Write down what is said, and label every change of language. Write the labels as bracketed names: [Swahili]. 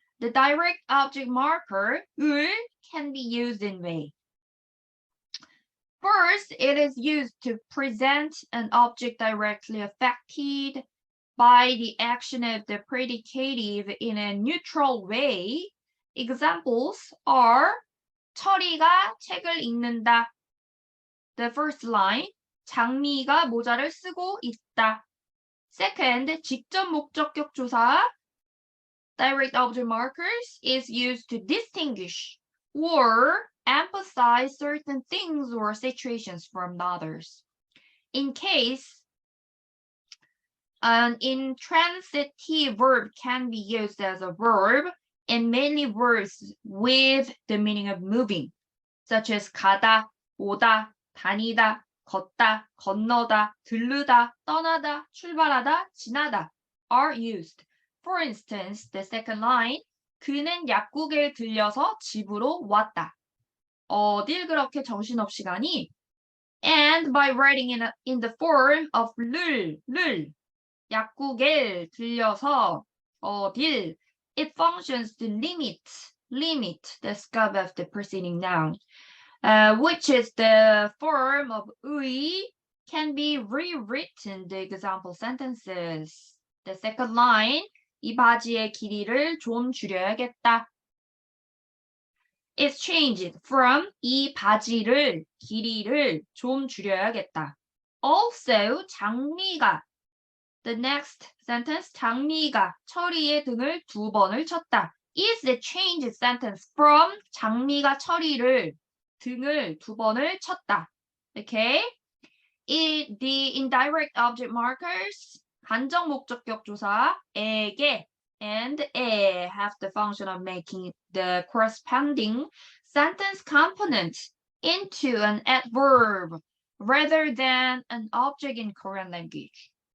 [English] The direct object marker 을 can be used in way. First, it is used to present an object directly affected by the action of the predicative in a neutral way. Examples are [Korean] 철이가 책을 읽는다. [English] The first line, [Korean] 장미가 모자를 쓰고 있다. [English] Second, 직접 목적격 조사, direct object markers is used to distinguish or emphasize certain things or situations from others. In case, an intransitive verb can be used as a verb in many words with the meaning of moving, such as 가다, 오다, 다니다, 걷다, 건너다, 들르다, 떠나다, 출발하다, 지나다 are used. For instance, the second line, [Korean] 그는 약국에 들려서 집으로 왔다. 어딜 그렇게 정신없이 가니? [English] And by writing in the form of 를, 약국에 들려서 어딜, it functions to limit the scope of the preceding noun, which is the form of 의, can be rewritten the example sentences. The second line, [Korean] 이 바지의 길이를 좀 줄여야겠다. [English] It's changed from [Korean] 이 바지를, 길이를 좀 줄여야겠다. [English] Also, [Korean] 장미가, [English] the next sentence, [Korean] 장미가 철이의 등을 2번을 쳤다. [English] Is the changed sentence from [Korean] 장미가 철이를 등을 2번을 쳤다. [English] Okay? The indirect object markers, 간접 목적격 조사, 에게 and 에 have the function of making the corresponding sentence component into an adverb rather than an object in Korean language.